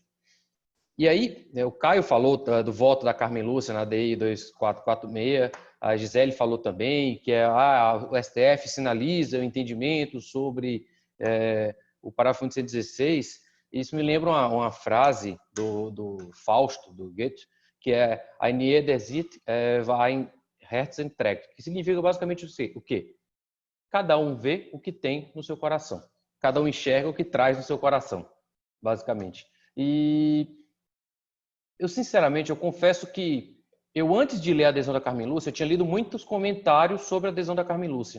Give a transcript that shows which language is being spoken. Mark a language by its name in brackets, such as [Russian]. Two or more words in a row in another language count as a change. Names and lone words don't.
[Portuguese] E aí, o Caio falou do voto da Carmen Lúcia na DI 2446, a Gisele falou também que o STF sinaliza o entendimento sobre o parágrafo 116. Isso me lembra uma frase do Fausto, do Goethe, que é [German] "Ein jeder sieht, ein Herzen trägt", [Portuguese] que significa basicamente o quê? Cada um vê o que tem no seu coração. Cada um enxerga o que traz no seu coração, basicamente. E Eu, sinceramente, eu confesso que eu, antes de ler a adesão da Carmen Lúcia, eu tinha lido muitos comentários sobre a adesão da Carmen Lúcia.